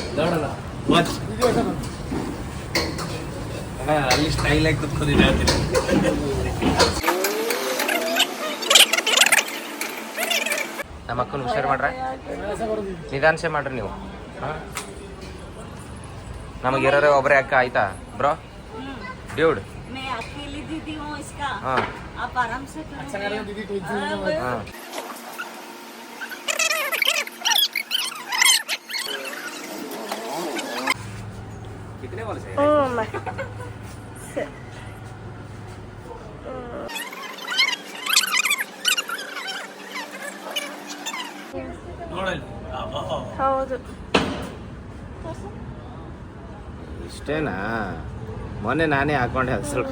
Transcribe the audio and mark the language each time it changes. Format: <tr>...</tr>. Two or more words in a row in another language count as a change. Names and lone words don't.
<kn>ಅಲ್ಲಿ ಸ್ಟೈಲ್ ಆಗಿ ನಮ್ಮ ಅಕ್ಕನ ಹುಷಾರು ಮಾಡ್ರ, ನಿಧಾನಸೆ ಮಾಡ್ರಿ ನೀವು. ನಮಗಿರೋರೇ ಒಬ್ಬರೇ ಅಕ್ಕ, ಆಯ್ತಾ</kn> <en>bro dude?</en> <hi>हाँ आप आराम से हाँ कितने वाले से</hi> <kn>ಹೌದು ಇಷ್ಟೇನಾ? ಮೊನ್ನೆ ನಾನೇ ಹಾಕೊಂಡೆ ಅದು ಸ್ವಲ್ಪ.</kn>